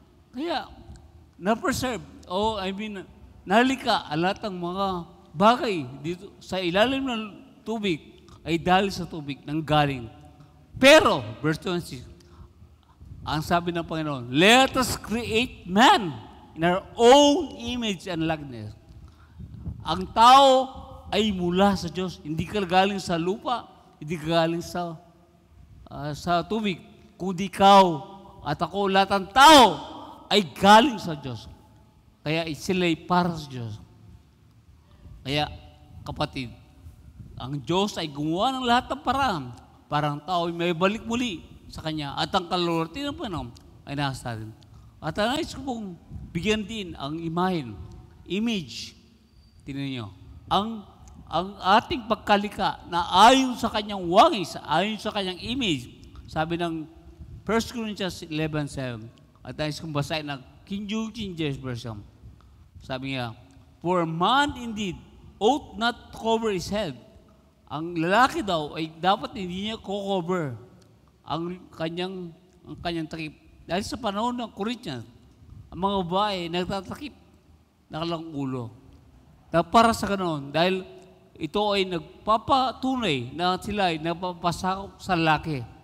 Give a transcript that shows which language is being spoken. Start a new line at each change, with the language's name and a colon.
Filipino: Kaya, na-preserve, nalika ang lahat ng mga bagay dito sa ilalim ng tubig ay dahil sa tubig nang galing. Pero, verse 26, ang sabi ng Panginoon,
English: let us create man in our own image and likeness.
Filipino: Ang tao ay mula sa Diyos. Hindi ka galing sa lupa, hindi ka galing sa tubig. Kundi ikaw at ako, lahat ng tao ay galing sa Diyos. Kaya sila'y para sa Diyos. Kaya, kapatid, ang Diyos ay gumawa ng lahat ng paraan para ang tao ay may balik muli sa Kanya. At ang kalulurti ng Panginoon ay nasa atin. At nais ko pong bigyan din ang image. Tingnan niyo. Ang ating pagkalika na ayon sa Kanyang wangis, ayon sa Kanyang image, sabi ng 1 Corinthians 11:7, at nais kong basahin ng King James Version.
English: Sabi niya, for man indeed ought not to cover his head.
Filipino: Ang lalaki daw ay dapat hindi niya cover ang kanyang takip. Dahil sa panahon ng Corinthians, ang mga babae nagtatakip nakalang ulo. Na para sa ganoon, dahil ito ay nagpapatunay na sila ay nagpapasakop sa lalaki.